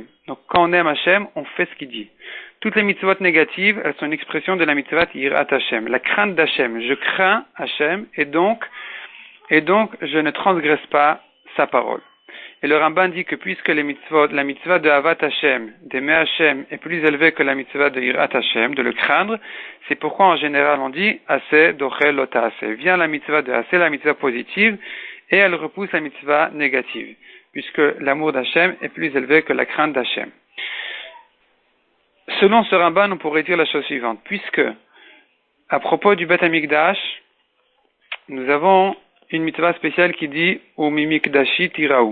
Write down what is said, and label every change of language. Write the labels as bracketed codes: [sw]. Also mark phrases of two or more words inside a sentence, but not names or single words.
[fr] Donc quand on aime Hashem, on fait ce qu'il dit. Toutes les mitzvot négatives, elles sont une expression de la mitzvah [he] יראת השם, [fr] la crainte d'Hashem. Je crains Hashem et donc je ne transgresse pas sa parole. Et le Ramban dit que puisque la mitzvah de [he] אהבת השם, [fr] d'aimer Hashem, est plus élevée que la mitzvah de [he] יראת השם, [fr] de le craindre, c'est pourquoi en général on dit [he] עשה דוחה לא תעשה. [fr] Vient la mitzvah de Aseh, la mitzvah positive, et elle repousse la mitzvah négative, puisque l'amour d'Hashem est plus élevé que la crainte d'Hashem. Selon ce Ramban, on pourrait dire la chose suivante, puisque À propos du [he] בית המקדש, [fr] nous avons une mitzvah spéciale qui dit « [he] ממקדשי תיראו ».